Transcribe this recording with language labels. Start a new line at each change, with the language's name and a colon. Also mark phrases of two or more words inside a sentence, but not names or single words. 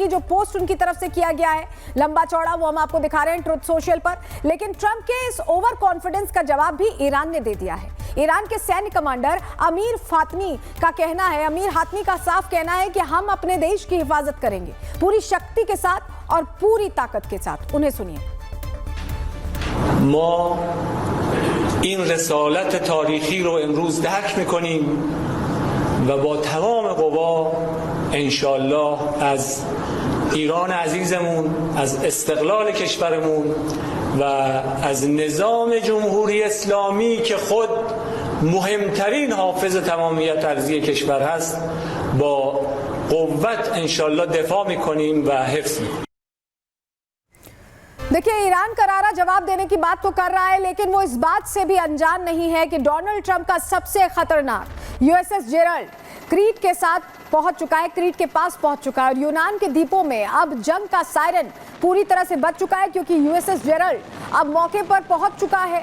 Hindi: जो पोस्ट उनकी तरफ से किया गया है लंबा चौड़ा, वो हम आपको दिखा रहे हैं ट्रुथ सोशल पर। लेकिन ट्रंप के इस
English: over confidence
Hindi: का जवाब भी ईरान ने दे दिया है। ईरान के सैन्य कमांडर अमीर हातमी का साफ कहना है कि हम अपने देश की हिफाजत करेंगे पूरी शक्ति के साथ और पूरी ताकत के साथ। उन्हें सुनिए।
Persian: ما این رسالت تاریخی رو امروز درک میکنیم و با تمام قوا انشالله از ایران عزیزمون، از استقلال کشورمون و از نظام جمهوری اسلامی که خود مهمترین حافظ تمامیت ارضی کشور هست با قوت انشالله دفاع میکنیم و حفظ میکنیم.
Hindi: देखिए, ईरान करारा जवाब देने की बात तो कर रहा है, लेकिन वो इस बात से भी अनजान नहीं है कि डोनाल्ड ट्रंप का सबसे खतरनाक यूएसएस जेरल्ड क्रीट के साथ पहुंच चुका है, क्रीट के पास पहुंच चुका है और यूनान के द्वीपों में अब जंग का सायरन पूरी तरह से बज चुका है, क्योंकि यूएसएस जेरल्ड अब मौके पर पहुंच चुका है।